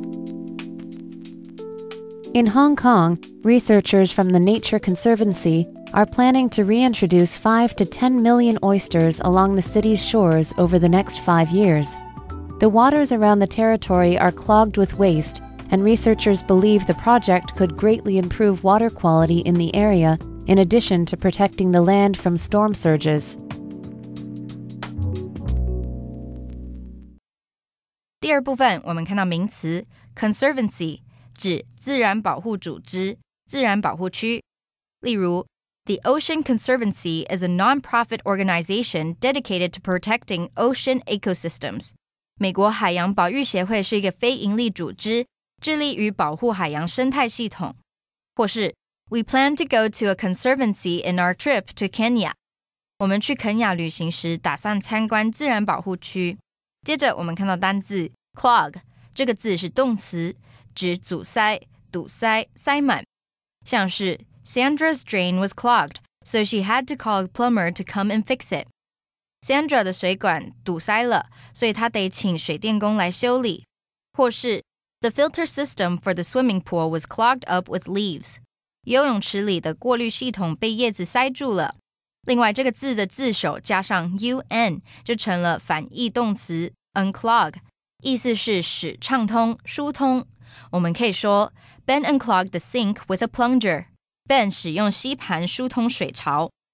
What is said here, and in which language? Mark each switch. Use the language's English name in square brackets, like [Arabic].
[English] In Hong Kong, researchers from the Nature Conservancy are planning to reintroduce 5 to 10 million oysters along the city's shores over the next 5 years. The waters around the territory are clogged with waste, and researchers believe the project could greatly improve water quality in the area, in addition to protecting the land from storm surges. [Chinese] 第二部分，我们看到名词 conservancy 指自然保护组织、自然保护区。例如 [English] The Ocean Conservancy is a non-profit organization dedicated to protecting ocean ecosystems. [Chinese] 美国海洋保育协会是一个非营利组织，致力于保护海洋生态系统。或是 [English] We plan to go to a conservancy in our trip to Kenya. [Chinese] 我们去肯亚旅行时打算参观自然保护区。接着我们看到单字 clog， 这个字是动词，指阻塞、堵塞、塞满。像是 [English] Sandra's drain was clogged, so she had to call a plumber to come and fix it. [Chinese] Sandra 的水管堵塞了，所以她得请水电工来修理。或是 [English] The filter system for the swimming pool was clogged up with leaves. [Chinese] 游泳池里的过滤系统被叶子塞住了。另外，这个字的字首加上 un 就成了反义动词 unclog， 意思是使畅通、疏通。我们可以说 [English] Ben unclogged the sink with a plunger. [Chinese] Ben 使用吸盘疏通水槽。